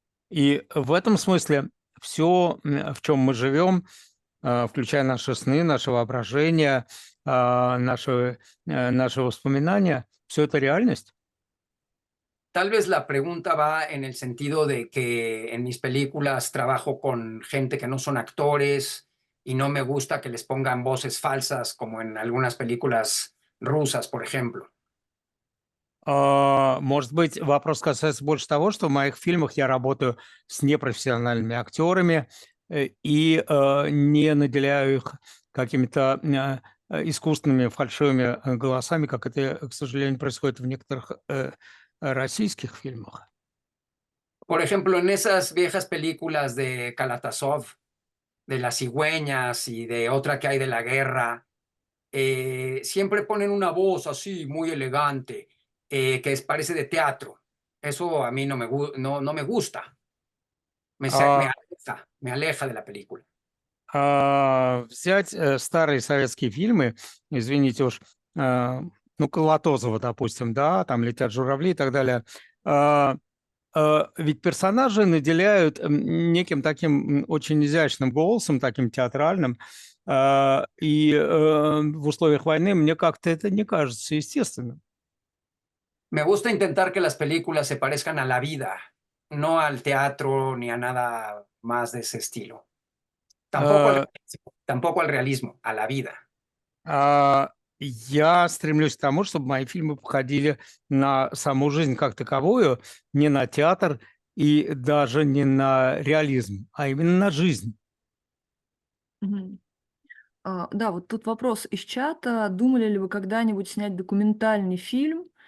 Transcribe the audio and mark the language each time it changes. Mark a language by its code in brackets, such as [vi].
[ru] И в этом смысле все, в чем мы живем, включая наши сны, наше воображение, наши воспоминания, все это реальность. [es] Tal vez la pregunta va en el sentido de que en mis películas trabajo con gente que no son actores y no me gusta que les pongan voces falsas como en algunas películas rusas, por ejemplo. [ru] Может быть, вопрос касается больше того, что в моих фильмах я работаю с непрофессиональными актерами и не наделяю их какими-то искусственными фальшивыми голосами, как это, к сожалению, происходит в некоторых российских фильмах. [es] Por ejemplo, en esas viejas películas de Kalatazov, de las cigüeñas y de otra que hay de la guerra, siempre ponen una voz así muy elegante, parece de teatro. Eso a mí no me gusta, А, me aleja de la película. [ru] Взять старые советские фильмы, извините уж, ну, Колотозова, допустим, да, там «Летят журавли» и так далее, а, ведь персонажи наделяют неким таким очень изящным голосом, таким театральным, и в условиях войны мне как-то это не кажется естественным. [es] Me gusta intentar que las películas se parezcan a la vida, no al teatro ni a nada más de ese estilo. Э, Tampoco al realismo, a la vida. [ru] Я стремлюсь к тому, чтобы мои фильмы походили на саму жизнь как таковую, не на театр и даже не на реализм, а именно на жизнь. Мгм. Да, вот тут вопрос из чата. Думали ли вы когда-нибудь снять документальный фильм?